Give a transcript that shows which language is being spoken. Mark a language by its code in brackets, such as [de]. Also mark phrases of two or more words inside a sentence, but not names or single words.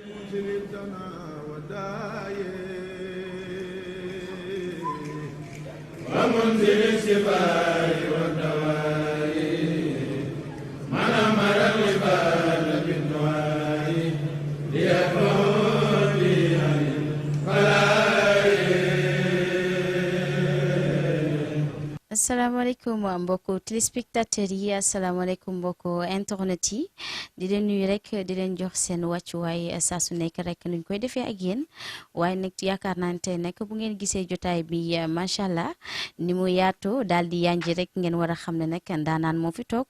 [ar] ومنزل الشفاء والدواء من أمر العباد بالدعاء ليكفر به عن البلاء. [wo] asalaamaaleykum mbokku téléspectateurs yi asalaamaaleykum mbokku internet yi di leen nuyu rek di leen jox seen wàccuwaay saa su nekk rek nuñ koy defee ak yéen waaye nag yaakaar naa ne tey nag bu ngeen gisee jotaay bi [ar] ما شاء الله [wo] ni mu yaatoo daal di yanji rek ngeen war a xam ne nag ndaanaan moo fi toog